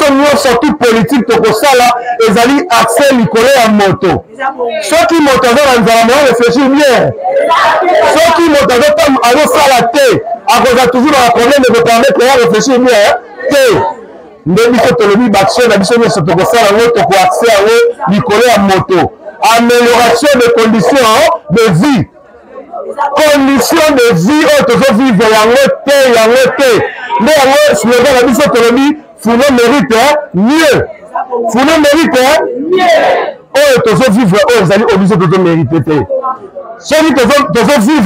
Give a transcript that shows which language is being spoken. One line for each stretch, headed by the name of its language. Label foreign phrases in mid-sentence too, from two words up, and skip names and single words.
Lingala: nyonso
French: tout politique
Lingala: tokosala ezali accès likolo ya moto soki moto aza na nzala moya
French: réfléchir bien
Lingala: soki moto azosala te akoza toujours na
French: problème de permettre
Lingala: ya
French: réfléchir bien
Lingala: te nde biso tolobi baaction na biso nyonso tokosala yango toko accès yango likolo ya moto
French: amélioration des conditions de vie
Lingala: oyo tozovivre yango te nde yango slogan na biso tolobi funa
French: mérite mieux
Lingala: oyo tozovivre oyo ezali oyo biso tozomérite te soki tozovivre